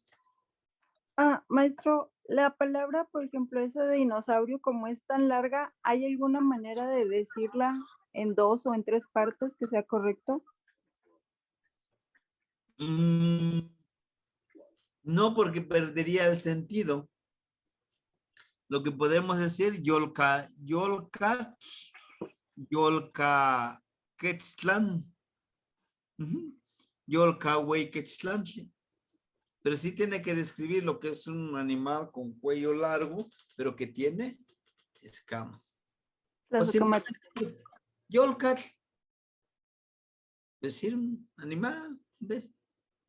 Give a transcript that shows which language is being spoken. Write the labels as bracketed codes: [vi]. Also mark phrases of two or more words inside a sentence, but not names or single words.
[es] Maestro, la palabra, por ejemplo, esa de dinosaurio, como es tan larga, ¿hay alguna manera de decirla en 2 o en 3 partes que sea correcto? No, porque perdería el sentido. Lo que podemos decir, [nah] yolca, quetztlán. Yolca, güey, quetztlán. [es] Pero sí tiene que describir lo que es un animal con cuello largo, pero que tiene escamas. Yolcat. Decir un animal, ¿ves?